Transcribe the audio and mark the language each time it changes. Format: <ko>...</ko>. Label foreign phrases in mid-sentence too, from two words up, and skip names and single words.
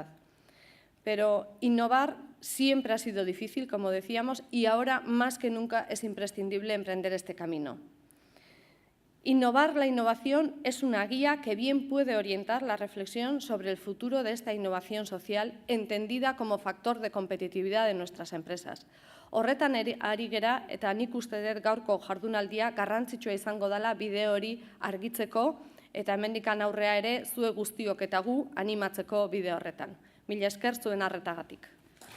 <es>Pero innovar siempre ha sido difícil, como decíamos, y ahora más que nunca es imprescindible emprender este camino. Innovar la innovación es una guía que bien puede orientar la reflexión sobre el futuro de esta innovación social, entendida como factor de competitividad de nuestras empresas.</es> <eu>Horretan ari gera eta nik uste dut gaurko jardunaldia garrantzitsua izango dela bide hori argitzeko eta hemendikan aurrea ere zuek guztiok eta gu animatzeko bide horretan. Mila esker zuen arretagatik.</eu>